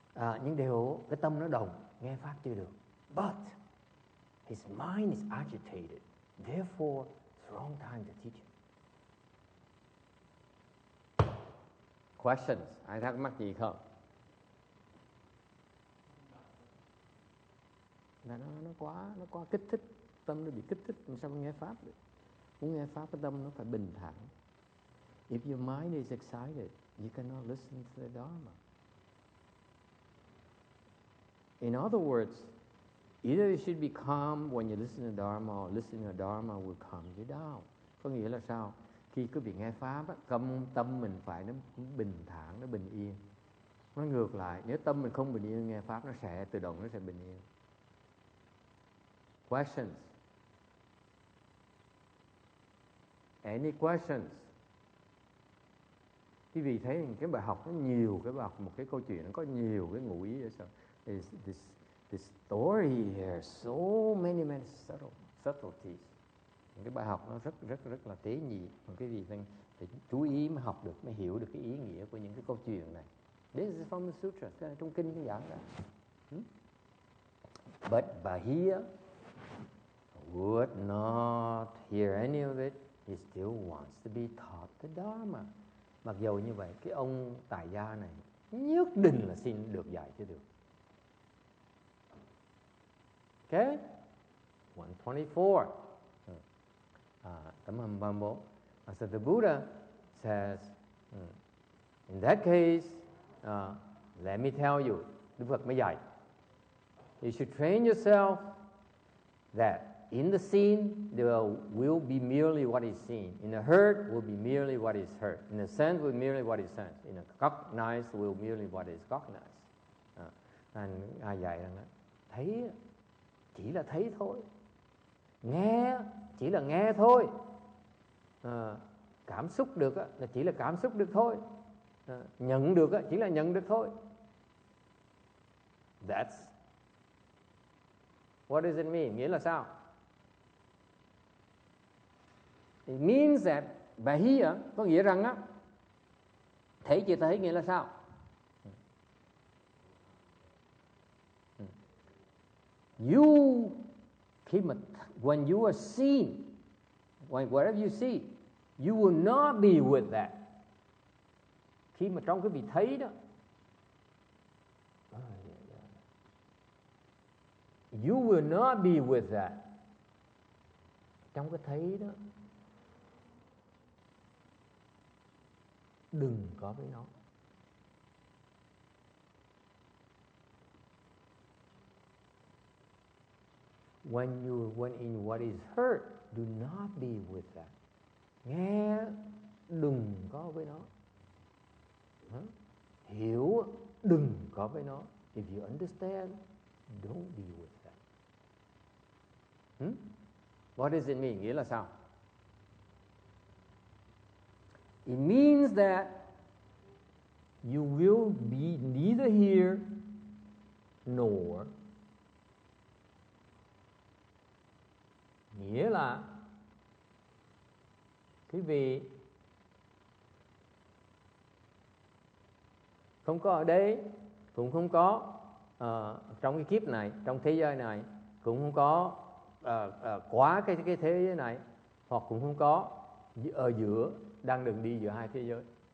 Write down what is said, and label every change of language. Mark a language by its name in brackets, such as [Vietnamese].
[Vietnamese] Nhưng đều cái tâm nó đồng, nghe pháp chưa được. [English] But his mind is agitated. Therefore, it's wrong time to teach him. Questions? [Vietnamese] Ai thắc mắc gì không? Là nó quá kích thích, tâm nó bị kích thích, làm sao nghe pháp được? Muốn nghe pháp cái tâm nó phải bình thản. [English] If your mind is excited, you cannot listen to the Dharma. In other words, either you should be calm when you listen to Dharma, or listening to Dharma will calm you down. [Vietnamese] Có nghĩa là sao? Khi quý vị nghe pháp, tâm mình phải nó bình thản, nó bình yên. Nó ngược lại, nếu tâm mình không bình yên, nghe pháp nó sẽ tự động nó sẽ bình yên. [English] Questions? Any questions? [Vietnamese] Quý vị thấy cái bài học nó nhiều, cái bài học, một cái câu chuyện nó có nhiều cái ngụ ý ở sau. [English] This story here, so many subtleties. [Vietnamese] Cái bài học nó rất là tế nhị, mà quý vị phải chú ý mới học được, mới hiểu được cái ý nghĩa của những cái câu chuyện này. [English] This is from the sutra, [Vietnamese] cái này trong kinh cái giảng đó. [English] But Bahia would not hear any of it. He still wants to be taught the Dharma. [Vietnamese] Mặc dù như vậy, cái ông tài gia này nhất định là xin được dạy cho được. Okay? 124. Tấm 34. [English] So the Buddha says, in that case, let me tell you, [Vietnamese] Đức Phật mới dạy, [English] you should train yourself that in the seen, there will be merely what is seen. In the heard, will be merely what is heard. In the sense, will be merely what is sensed. In the cognized, will be merely what is cognized. [Vietnamese] Ai dạy rằng thấy chỉ là thấy thôi, nghe chỉ là nghe thôi, cảm xúc được là chỉ là cảm xúc được thôi, nhận được chỉ là nhận được thôi. [English] That's what does it mean? [Vietnamese] Nghĩa là sao? [English] It means that [Vietnamese] Bahia có nghĩa rằng thấy chỉ thấy nghĩa là sao? [English] You when you are seen, whatever you see, you will not be with that. [Vietnamese] Khi mà trong cái vị thấy đó, [English] you will not be with that. [Vietnamese] Trong cái thấy đó, đừng có với nó. [English] When in what is heard, do not be with that. [Vietnamese] Nghe, đừng có với nó. Hiểu, đừng có với nó. [English] If you understand, don't be with that. What does it mean? [Vietnamese] Nghĩa là sao? [English] It means that you will be neither here nor. [Vietnamese] Nghĩa là quý vị không có ở đây, cũng không có trong cái kiếp này, trong thế giới này cũng không có quá cái thế giới này, hoặc cũng không có ở giữa, đang đường đi giữa hai thế giới.